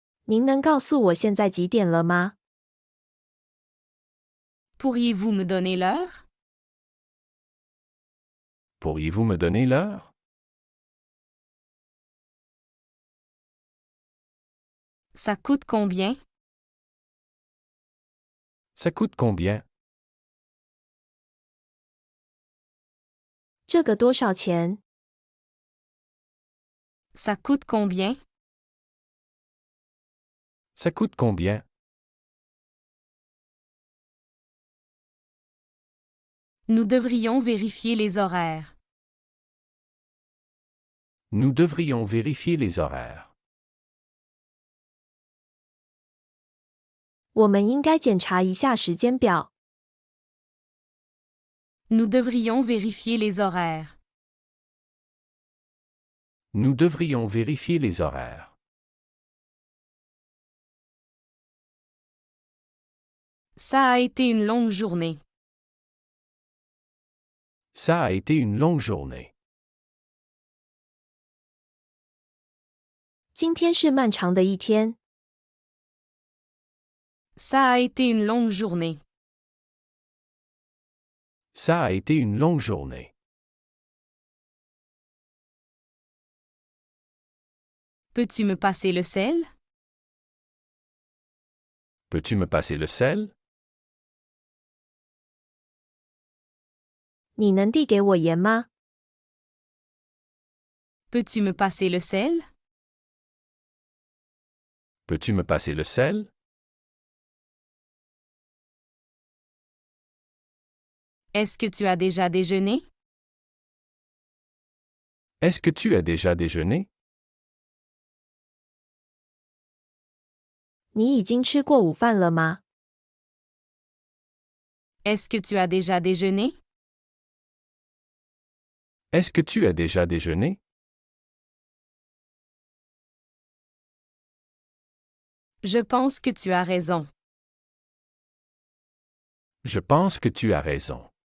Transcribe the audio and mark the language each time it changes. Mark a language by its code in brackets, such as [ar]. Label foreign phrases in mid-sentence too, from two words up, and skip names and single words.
[zh] 您能告诉我现在几点了吗？ [fr] Pourriez-vous me donner l'heure? Pourriez-vous me donner l'heure? Ça coûte combien? Ça coûte combien? [zh] 这个多少钱？ [fr] Ça coûte combien? Ça coûte combien? Nous devrions vérifier les horaires. Nous devrions vérifier les horaires. [zh] 我们应该检查一下时间表。 [fr] Nous devrions vérifier les horaires. Nous devrions vérifier les horaires. Ça a été une longue journée. Ça a été une longue journée. [zh] 今天是漫长的一天。 [fr] Ça a été une longue journée. Ça a été une longue journée. Peux-tu me passer le sel? Peux-tu me passer le sel? [zh] 你能递给我盐吗？ [fr] Peux-tu me passer le sel? Peux-tu me passer le sel? Est-ce que tu as déjà déjeuné? Est-ce que tu as déjà déjeuné? [zh] 你已经吃过午饭了吗？ [fr] Est-ce que tu as déjà déjeuné? Est-ce que tu as déjà déjeuné? Je pense que tu as raison. Je pense que tu as raison.